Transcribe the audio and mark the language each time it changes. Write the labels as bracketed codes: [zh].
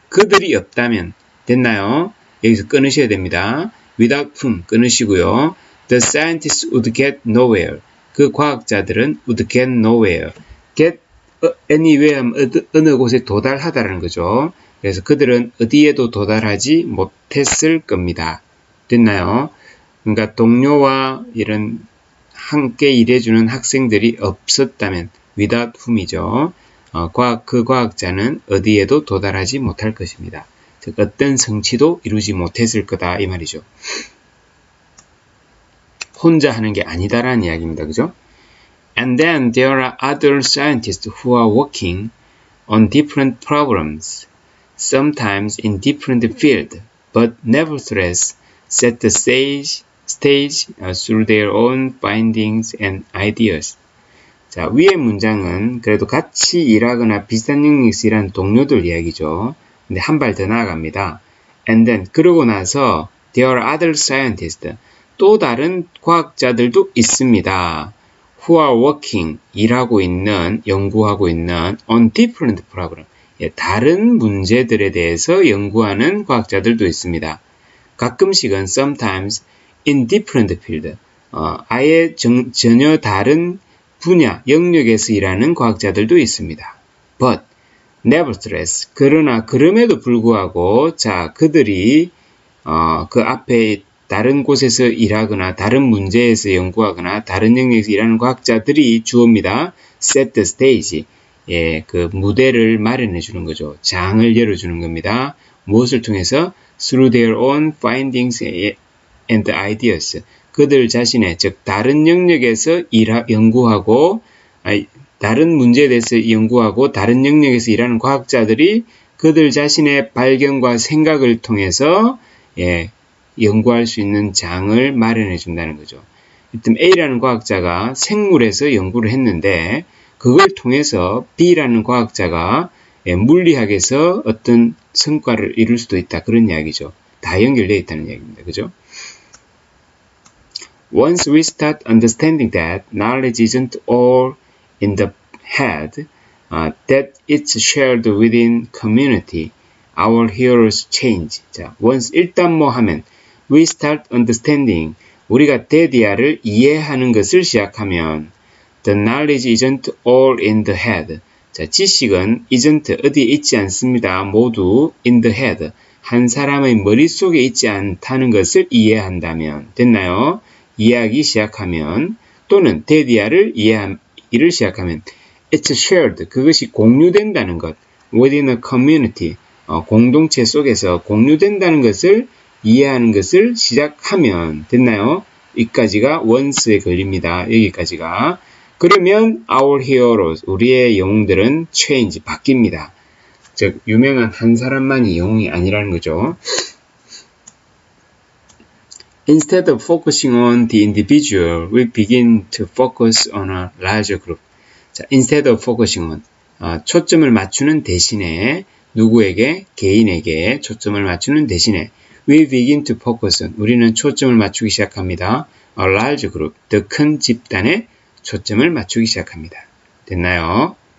[ko] 그들이 없다면 됐나요? 여기서 끊으셔야 됩니다. [en] without whom 끊으시고요. The scientists would get nowhere. [ko] 그 과학자들은 [en] would get nowhere. get anywhere [ko] 어느 곳에 도달하다라는 거죠. 그래서 그들은 어디에도 도달하지 못했을 겁니다. 됐나요? 그러니까 동료와 이런 함께 일해주는 학생들이 없었다면 [en] without whom [ko] 이죠. 그 과학자는 어디에도 도달하지 못할 것입니다. 즉 어떤 성취도 이루지 못했을 거다 이 말이죠. 혼자 하는 게 아니다라는 이야기입니다. 그죠? [en] And then there are other scientists who are working on different problems, sometimes in different fields, but nevertheless set the stage through their own findings and ideas. [ko] 자, 위의 문장은 그래도 같이 일하거나 비슷한 영역에서 일하는 동료들 이야기죠. 근데 한 발 더 나아갑니다. And then, 그러고 나서 [en] there are other scientists, [ko] 또 다른 과학자들도 있습니다. [en] Who are working, [ko] 일하고 있는, 연구하고 있는 [en] on different problem, [ko] 다른 문제들에 대해서 연구하는 과학자들도 있습니다. 가끔씩은 [en] sometimes in different field, [ko] 아예 전혀 다른 분야, 영역에서 일하는 과학자들도 있습니다. But, nevertheless, 그러나 그럼에도 불구하고 자 그들이 그 앞에 다른 곳에서 일하거나 다른 문제에서 연구하거나 다른 영역에서 일하는 과학자들이 주어입니다. [en] set the stage, [ko] 그 무대를 마련해 주는 거죠. 장을 열어주는 겁니다. 무엇을 통해서? [en] through their own findings and ideas. [ko] 그들 자신의, 즉 다른 영역에서 연구하고 다른 문제에 대해서 연구하고 다른 영역에서 일하는 과학자들이 그들 자신의 발견과 생각을 통해서 연구할 수 있는 장을 마련해 준다는 거죠. 일단 A라는 과학자가 생물에서 연구를 했는데 그걸 통해서 B라는 과학자가 물리학에서 어떤 성과를 이룰 수도 있다. 그런 이야기죠. 다 연결되어 있다는 이야기입니다. 그죠? [en] Once we start understanding that knowledge isn't all in the head, that it's shared within community, our heroes change. [ko] 자, once 일단 뭐 하면 [en] we start understanding, [ko] 우리가 데디아를 이해하는 것을 시작하면 [en] the knowledge isn't all in the head. [ko] 자, 지식은 isn't 어디에 있지 않습니다. 모두 in the head. 한 사람의 머릿속에 있지 않다는 것을 이해한다면 됐나요? 이해하기 시작하면 또는 데디아를 이해하기를 시작하면 [en] it's shared. [ko] 그것이 공유된다는 것. [en] within a community. [ko] 공동체 속에서 공유된다는 것을 이해하는 것을 시작하면 됐나요? 여기까지가 once에 걸립니다. 여기까지가. 그러면 our heroes, 우리의 영웅들은 change, 바뀝니다. 즉 유명한 한 사람만이 영웅이 아니라는 거죠. [en] Instead of focusing on the individual, we begin to focus on a larger group. [ko] 자, instead of focusing on, 초점을 맞추는 대신에 누구에게? 개인에게 초점을 맞추는 대신에 [en] we begin to focus on, [ko] 우리는 초점을 맞추기 시작합니다. [en] A large group, [ko] 더 큰 집단에 초점을 맞추기 시작합니다. 됐나요?